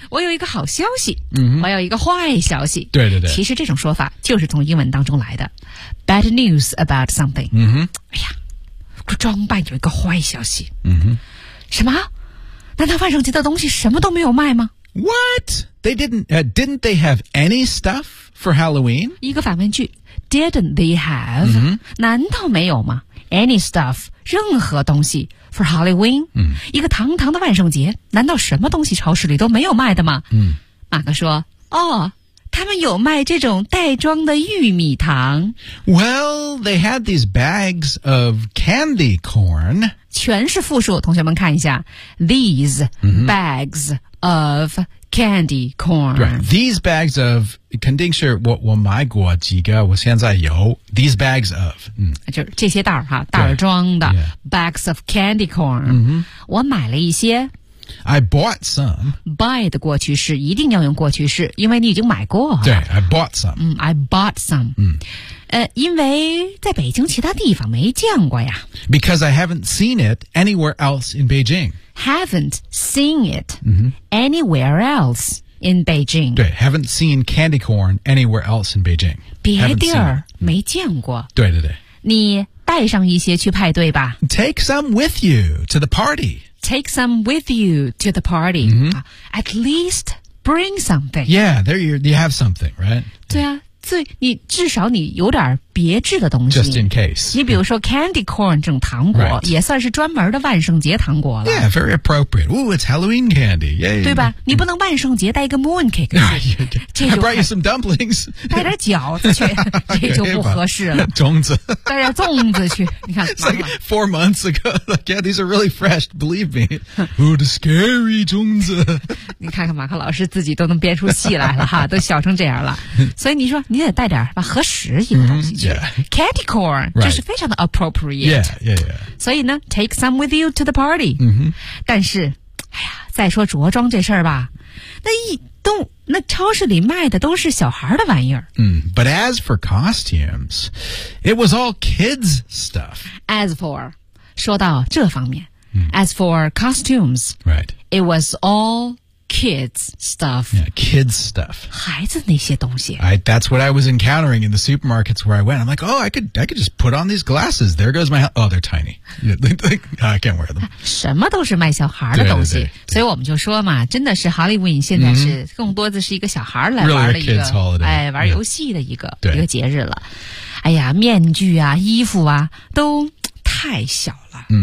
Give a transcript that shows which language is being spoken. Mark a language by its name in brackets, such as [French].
[Chinese] 我有一个好消息。我有一个坏消息。对对对。其实这种说法就是从英文当中来的。 [English] Bad news about something. [Chinese] 哎呀，装扮有一个坏消息。什么？难道万圣节的东西什么都没有卖吗？ [English] What? They didn't they have any stuff for Halloween? [Chinese] 一个反问句 [English] Didn't they have?、 [Chinese] 难道没有吗 [English] Any stuff, [Chinese] 任何东西 [English] for Halloween?、 [Chinese] 一个堂堂的万圣节难道什么东西超市里都没有卖的吗、马克说哦他们有卖这种袋装的玉米糖。 [English] Well, they had these bags of candy corn. [Chinese] 全是复数同学们看一下。 [English] These、bags of candy corn. Right. These bags of, [Chinese] 肯定是我买过几个我现在有。 [English] These bags of.、 [Chinese] 就这些袋儿哈袋儿装的、 [English] yeah. bags of candy corn.、 [Chinese] 我买了一些。 [English] I bought some. [Chinese] Buy 的过去式一定要用过去式，因为你已经买过。 [English] 对 ，I bought some. I bought some. [Chinese] 因为在北京其他地方没见过呀。 [English] Because I haven't seen it anywhere else in Beijing. Haven't seen it anywhere else in Beijing. 对 haven't seen candy corn anywhere else in Beijing. [Chinese] 别地儿没见过。对对对。你带上一些去派对吧。 [English] Take some with you to the party. Take some with you to the party.、 Mm-hmm. At least bring something. Yeah, there you have something, right? [Chinese] 对啊。你至少你有点别致的东西 [English] Just in case [Chinese] 你比如说 candy corn 这种糖果、 [English] right. [Chinese] 也算是专门的万圣节糖果了 [English] Yeah, very appropriate Ooh, it's Halloween candy、yeah. [Chinese] 对吧你不能万圣节带一个 moon cake 这就 [English] I brought you some dumplings [Chinese] 带点饺子去这就不合适了粽子带点粽子去你看 [English] It's like 4 months ago like, Yeah, these are really fresh, believe me Ooh, the scary 粽子 [Chinese] 你看看马克老师自己都能编出戏来了哈，都笑成这样了所以你说你得带点吧合适一个东西去、 [English] yeah. Candy corn、 right. [Chinese] 就是非常的 appropriate [English] yeah, yeah, yeah. [Chinese] 所以呢 [English] Take some with you to the party、 mm-hmm. [Chinese] 但是哎呀，再说着装这事儿吧那一都那超市里卖的都是小孩的玩意儿、 [English] But as for costumes It was all kids stuff As for [Chinese] 说到这方面、 [English] As for costumes、 right. It was allKids stuff. Yeah, kids stuff. [Chinese] 孩子那些东西 [English] That's what I was encountering in the supermarkets where I went. I'm like, oh, I could just put on these glasses. There goes my... Oh, they're tiny. I can't wear them. [Chinese] 什么都是卖小孩的东西。所以我们就说嘛，真的是 Halloween 现在是更多的是一个小孩来玩的一个 [English] kids holiday. [Chinese] 哎，玩游戏的一个节日了。哎呀，面具啊，衣服啊，都太小了。